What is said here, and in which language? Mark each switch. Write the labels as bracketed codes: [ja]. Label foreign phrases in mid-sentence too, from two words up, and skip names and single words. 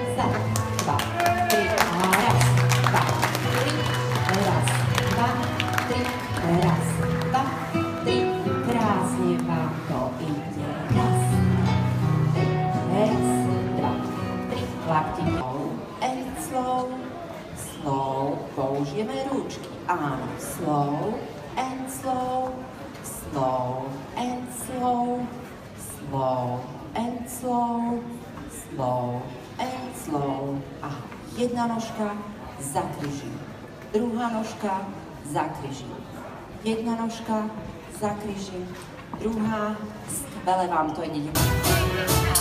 [sk] za, dva, tri, a raz, dva, tri, raz, dva, tri, raz, dva, tri, krásne vám to ide, raz, dva, tri, klaptikou, [en] and slow, slow, [sk] použijeme ručky, áno, [en] slow, and slow, slow, and slow, slow and slow, slow and slow. [sk] A jedna nožka za kryžím, druhá nožka za kryžím, jedna nožka za kryžím, druhá, skvele vám to ide.